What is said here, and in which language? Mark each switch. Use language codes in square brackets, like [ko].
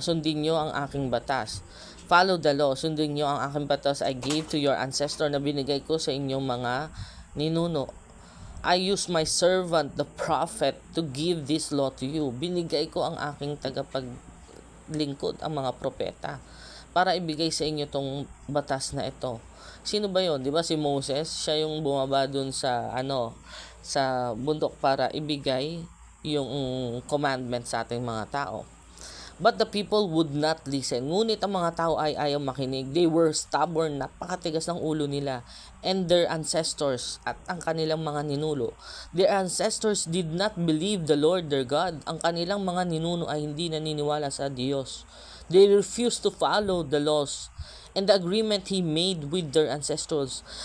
[tl] Sundin nyo ang aking batas. [en] Follow the law. [tl] Sundin nyo ang aking batas [en] I gave to your ancestor [tl] na binigay ko sa inyong mga ninuno. [en] I use my servant, the prophet, to give this law to you. [tl] Binigay ko ang aking tagapaglingkod, ang mga propeta, para ibigay sa inyo tong batas na ito. Sino ba yon? 'Di ba si Moses? Siya yung bumaba dun sa sa bundok para ibigay yung commandment sa ating mga tao. [en] But the people would not listen. [tl] Ngunit ang mga tao ay ayaw makinig. [en] They were stubborn, [tl] napakatigas ng ulo nila. [en] And their ancestors, [tl] at ang kanilang mga ninuno, [en] their ancestors did not believe the Lord their God. [tl] Ang kanilang mga ninuno ay hindi naniniwala sa Diyos. [en] They refused to follow the laws and the agreement He made with their ancestors.